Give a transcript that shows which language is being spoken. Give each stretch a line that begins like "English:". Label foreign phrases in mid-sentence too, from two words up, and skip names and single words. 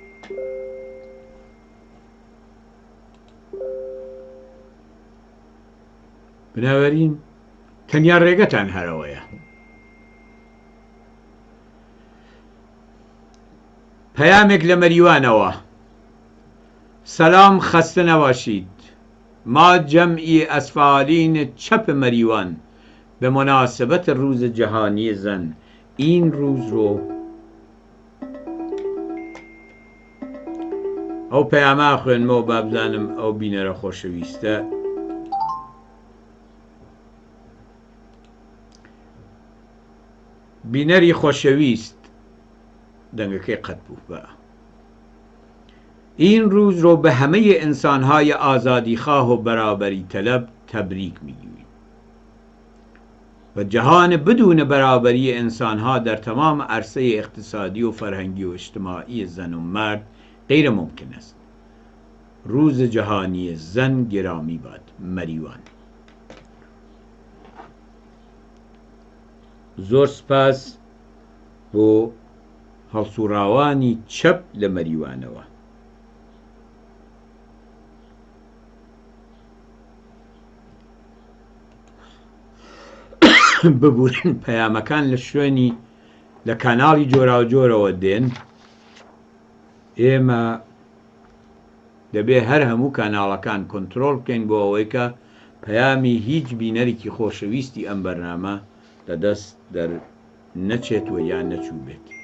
Central Kurdish: بنابراین تەنیا ڕێگەتان هەرەوەیە پەیامێک لە مەریوانەوە
Persian: سلام خسته نباشید ما جمعی اسفالین چپ مریوان به مناسبت روز جهانی زن این روز رو
Central Kurdish: ئەو پەیامە خوێنمەوە با بزانم ئەو بینەرە خۆشەویستە بینەری خۆشەویست دەنگەکەی قەت بوو
Persian: بە این روز رو به همه انسانهای آزادیخواه و برابری طلب تبریک میگوییم و جهان بدون برابری انسانها در تمام عرصه اقتصادی و فرهنگی و اجتماعی زن و مرد غیر ممکن است. روز جهانی زن گرامی باد. مریوان.
Central Kurdish: زۆر سپاس بۆ هەڵسوڕاوانی چەپ لە مەریوانەوە. ببورن پەیامەکان لە شوێنی لە کاناڵی جۆراوجۆرەوە دێن، ئێمە دەبێ هەر هەموو کاناڵەکان کۆنترۆڵ بکەین بۆ ئەوەی کە پەیامی هیچ بینەرێکی خۆشەویستی ئەم بەرنامە لەدەست نەچێتوە یان نەچوو بێت.